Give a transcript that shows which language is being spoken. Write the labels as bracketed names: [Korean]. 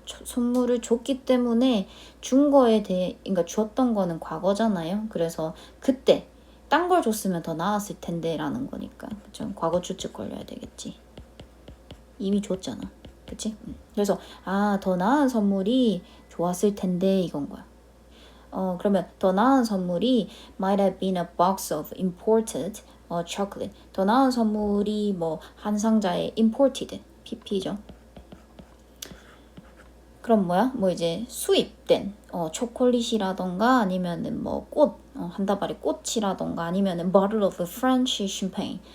[Korean] 선물을 줬기 때문에 준 거에 대해, 그러니까 줬던 거는 과거잖아요. 그래서 그때 딴 걸 줬으면 더 나았을 텐데 라는 거니까. 그쵸? 과거 추측 걸려야 되겠지. 이미 줬잖아. 그치? 그래서 더 나은 선물이 좋았을 텐데 이건 거야. 그러면 더 나은 선물이 [English] might have been a box of imported chocolate. [Korean] 더 나은 선물이 뭐 한 상자에 imported, pp죠. 그럼 뭐야? 뭐 이제 수입된 초콜릿이라던가 아니면은 뭐 꽃, 한 다발의 꽃이라던가 아니면은 [English] bottle of French champagne.